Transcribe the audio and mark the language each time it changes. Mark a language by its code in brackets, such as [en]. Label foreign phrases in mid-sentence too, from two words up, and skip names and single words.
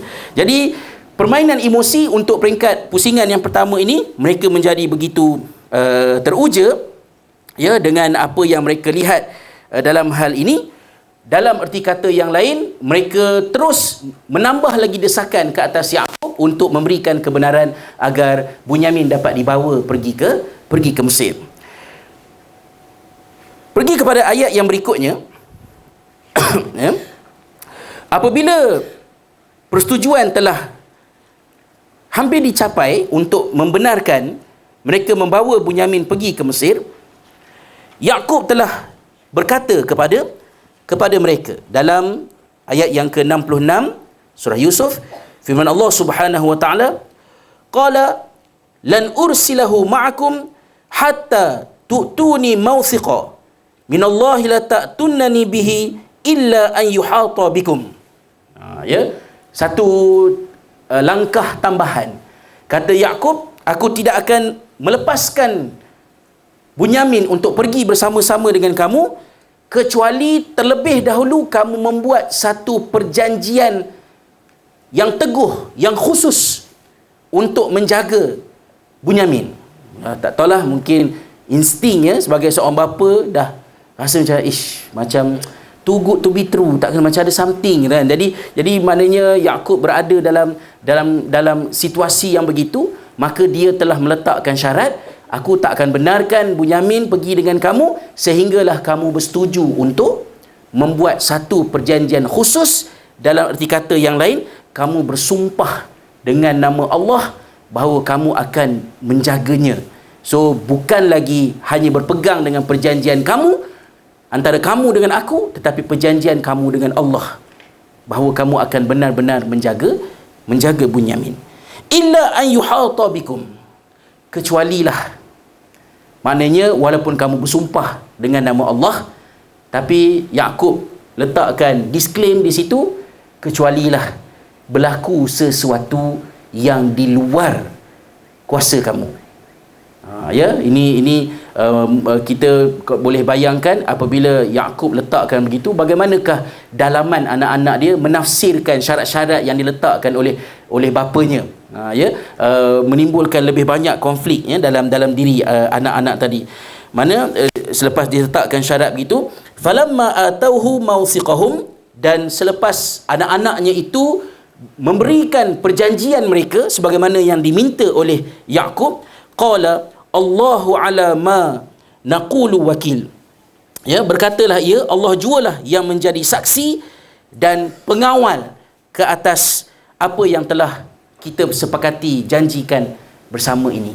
[ms] Jadi permainan emosi untuk peringkat pusingan yang pertama ini, mereka menjadi begitu teruja, ya, dengan apa yang mereka lihat dalam hal ini. Dalam erti kata yang lain, mereka terus menambah lagi desakan ke atas Yaqub untuk memberikan kebenaran agar Bunyamin dapat dibawa pergi ke Mesir. Pergi kepada ayat yang berikutnya. Ya. Apabila persetujuan telah hampir dicapai untuk membenarkan mereka membawa Bunyamin pergi ke Mesir, Yaqub telah berkata kepada mereka dalam ayat yang ke-66 surah Yusuf, firman Allah [ar] سبحانه وتعالى، قال لن أرسله معكم حتى تؤتون موثقا من الله لتأتنني به إلا أن يحاط بكم. [ms] Ya, satu langkah tambahan. Kata Yaqub, aku tidak akan melepaskan Bunyamin untuk pergi bersama-sama dengan kamu kecuali terlebih dahulu kamu membuat satu perjanjian yang teguh, yang khusus untuk menjaga Bunyamin. Tak tahulah, mungkin instingnya sebagai seorang bapa dah rasa macam [en] too good to be true, [ms] tak kena, macam ada something kan. Jadi maknanya Yaqub berada dalam situasi yang begitu, maka dia telah meletakkan syarat, aku tak akan benarkan Bunyamin pergi dengan kamu sehinggalah kamu bersetuju untuk membuat satu perjanjian khusus. Dalam erti kata yang lain, kamu bersumpah dengan nama Allah bahawa kamu akan menjaganya. So bukan lagi hanya berpegang dengan perjanjian kamu antara kamu dengan aku, tetapi perjanjian kamu dengan Allah bahawa kamu akan benar-benar menjaga Bunyamin. [ar] إلا أن يحاط بكم, kecualilah, [ms] maknanya walaupun kamu bersumpah dengan nama Allah, tapi Yaqub letakkan disclaim di situ, kecualilah berlaku sesuatu yang di luar kuasa kamu. Ya, ini kita boleh bayangkan apabila Yaqub letakkan begitu, bagaimanakah dalaman anak-anak dia menafsirkan syarat-syarat yang diletakkan oleh bapanya. Menimbulkan lebih banyak konflik, ya, dalam diri anak-anak tadi. Mana selepas diletakkan syarat begitu, [ar] فلما آتوه موثقهم, [ms] dan selepas anak-anaknya itu memberikan perjanjian mereka sebagaimana yang diminta oleh Yaqub, [ar] قال الله على ما نقول وكيل. [ms] Ya, berkatalah ia, Allah jualah yang menjadi saksi dan pengawal ke atas apa yang telah kita sepakati janjikan bersama ini.